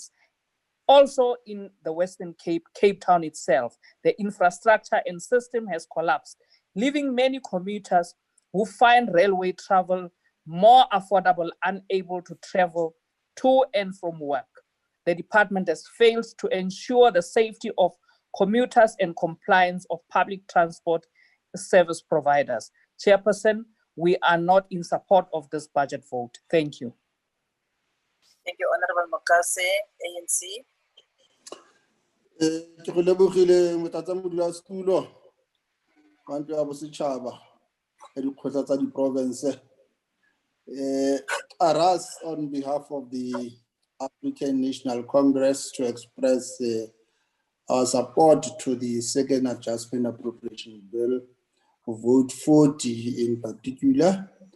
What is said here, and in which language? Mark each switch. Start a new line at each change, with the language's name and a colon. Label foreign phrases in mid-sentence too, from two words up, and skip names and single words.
English: Also in the Western Cape, Cape Town itself, the infrastructure and system has collapsed, leaving many commuters who find railway travel more affordable, unable to travel to and from work. The department has failed to ensure the safety of commuters and compliance of public transport service providers. Chairperson, we are not in support of this budget vote. Thank you. Thank you, Honorable Mokase, ANC.
Northern Sotho: Ke go lebogile motlatsamodulasetulo wa ntlo ya bosetšhaba ya dikgotla tsa di-province.
English: Aras on behalf of the African National Congress to express our support to the second adjustment appropriation bill, vote 40 in particular.